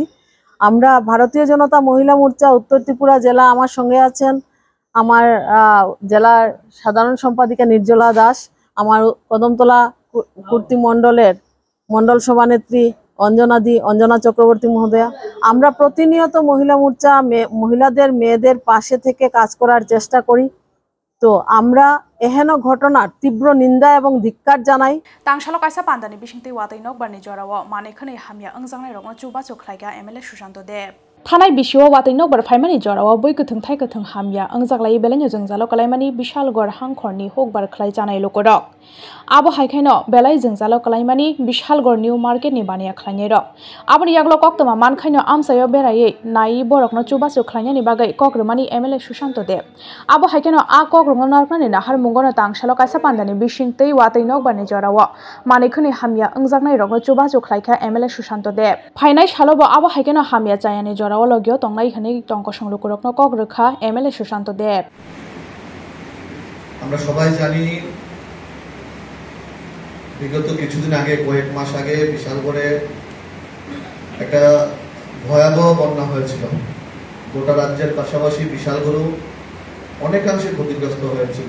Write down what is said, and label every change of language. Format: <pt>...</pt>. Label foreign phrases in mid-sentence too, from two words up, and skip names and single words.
<bn>আমরা ভারতীয় জনতা মহিলা মোর্চা উত্তর ত্রিপুরা জেলা, আমার সঙ্গে আছেন আমার জেলার সাধারণ সম্পাদিকা নির্জলা দাস, আমার কদমতলা কুর্তি মণ্ডলের মণ্ডল সভানেত্রী অঞ্জনা চক্রবর্তী মহোদয়া। আমরা প্রতিনিয়ত মহিলা মোর্চা মহিলাদের মেয়েদের পাশে থেকে কাজ করার চেষ্টা করি। তো আমরা এহেন ঘটনার তীব্র নিন্দা এবং ধিক্কার জানাই।</bn> <trp>तांसालो कायसा पान्दानि बिसिंति वातै नकबारनि जराव मानेखनै हामिया अंजांनाय रगनो चुबा चुखलायगा एमएलए सुशांत देव थानाय बिसिओ वातै नकबार फाइमानि जराव बै गोथों थाइ गोथों हामिया अंजागलाय बेलायनो जोंजालो कलायमानि बिशालगढ़ हांखरनि हकबार खलाय जानाय लोकरक आबो हायखायनो बेलाय जोंजालो कलायमानि बिशालगढ़ निउ मार्केटनि बानिया खलायनाय रक आबनि यागलो कक्तमा मानखायनो आमसायो बेरायै नाय बरकनो चुबा चुखलायनायनि बागै कग्रमानि एमएलए सुशांत देव आबो हायखायनो आ कग्रमनो नारनानि नाहार मुंगनो तांसालो कायसा पान्दानि बिसिंति वातै नकबारनि जराव मानेखनै हामिया अंजागनाय रगनो चुबा चुखलायखा एमएलए सुशांत देव फाइनाय सालोबो आबो हायखायनो हामिया जायानि जराव লগিও তংনাই হনে টংকসং লোকরকনো কগ্রখা এমএলএ সুশান্ত দেব।</trp> <bn>আমরা সবাই জানি বিগত কিছুদিন আগে, কয়েক মাস আগে বিশালগড়ে একটা ভয়াবহ বন্যা হয়েছিল। গোটা রাজ্যের পাশাপাশি বিশালগড়ও অনেকাংশে ক্ষতিগ্রস্ত হয়েছিল।</bn>